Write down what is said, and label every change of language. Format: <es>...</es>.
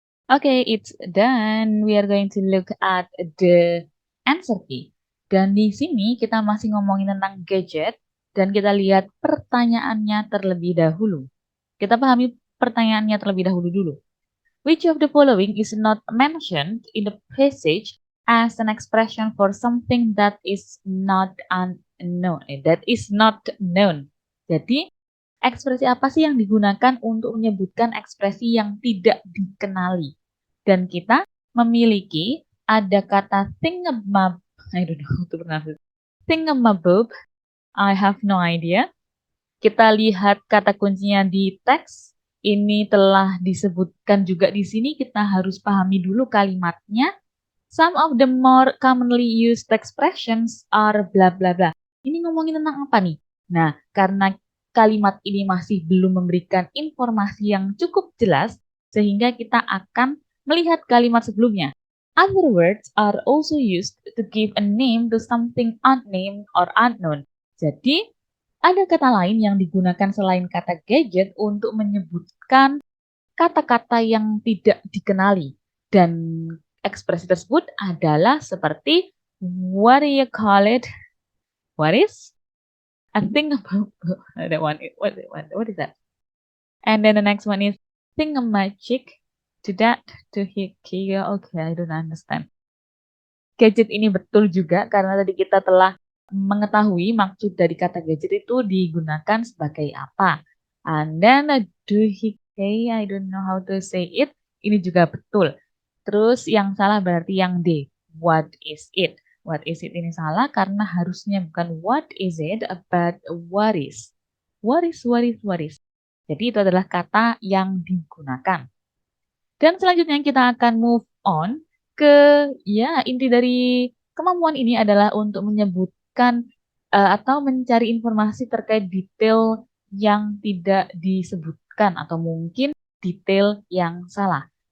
<en>Okay, it's done. We are going to look at the answer key.</en> <id>Dan di sini kita masih ngomongin tentang gadget dan kita lihat pertanyaannya terlebih dahulu. Kita pahami pertanyaannya terlebih dahulu dulu.</id> <en>Which of the following is not mentioned in the passage as an expression for something that is not unknown? That is not known.</en> <id>Jadi, ekspresi apa sih yang digunakan untuk menyebutkan ekspresi yang tidak dikenali? Dan kita memiliki ada kata thingamabob.</id> <en>I don't know how to pronounce it.</en> <id>Thingamabob.</id> <en>I have no idea.</en> <id>Kita lihat kata kuncinya di teks. Ini telah disebutkan juga di sini. Kita harus pahami dulu kalimatnya.</id> <en>Some of the more commonly used expressions are bla bla bla.</en> <id>Ini ngomongin tentang apa nih? Nah, karena kalimat ini masih belum memberikan informasi yang cukup jelas, sehingga kita akan melihat kalimat sebelumnya.</id> <en>Other words are also used to give a name to something unnamed or unknown.</en> <id>Jadi, ada kata lain yang digunakan selain kata gadget untuk menyebutkan kata-kata yang tidak dikenali. Dan ekspresi tersebut adalah seperti</id> <en>what do you call it? What is? I think about that one. What is that? And then the next one is thingamajig, to that, to here. Okay, I don't understand.</en> <id>Gadget ini betul juga karena tadi kita telah mengetahui maksud dari kata gadget itu digunakan sebagai apa.</id> <en>And then duhike, I don't know how to say it.</en> <id>Ini juga betul. Terus yang salah berarti yang D.</id> <en>What is it? What is it</en> <id>ini salah karena harusnya bukan</id> <en>what is it, but what is. What is, what is, what is.</en> <id>Jadi itu adalah kata yang digunakan. Dan selanjutnya kita akan move on ke ya inti dari kemampuan ini adalah untuk menyebutkan atau mencari informasi terkait detail yang tidak disebutkan atau mungkin detail yang salah.</id>